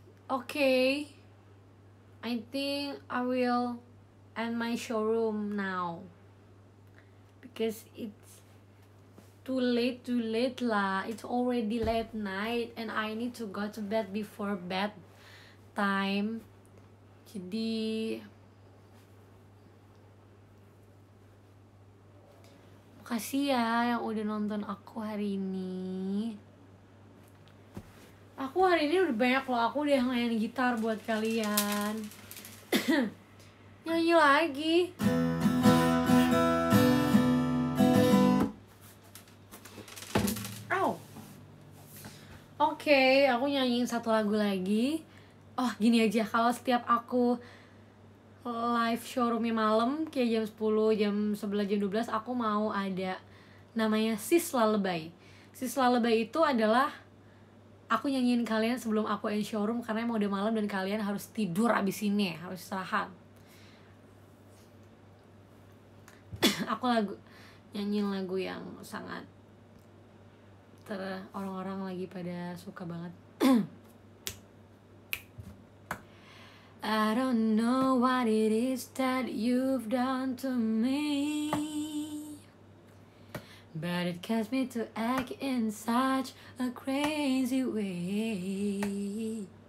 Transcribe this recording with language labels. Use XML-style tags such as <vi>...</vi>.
<en>Okay, I think I will end my showroom now because it's too late lah. It's already late night and I need to go to bed before bed time.</en> <id>Jadi makasih ya yang udah nonton aku hari ini. Aku hari ini udah banyak loh, aku udah main gitar buat kalian. Nyanyi lagi. Oke, aku nyanyiin satu lagu lagi. Oh, gini aja, kalau setiap aku live showroomnya malam kayak jam 10, jam 11, jam 12, aku mau ada namanya Sis Lullaby. Sis Lullaby itu adalah aku nyanyiin kalian sebelum aku end showroom karena emang udah malam dan kalian harus tidur abis ini, harus istirahat. Aku nyanyiin lagu yang sangat orang-orang lagi pada suka banget.</id> <en>I don't know what it is that you've done to me, but it caused me to act in such a crazy way.</en>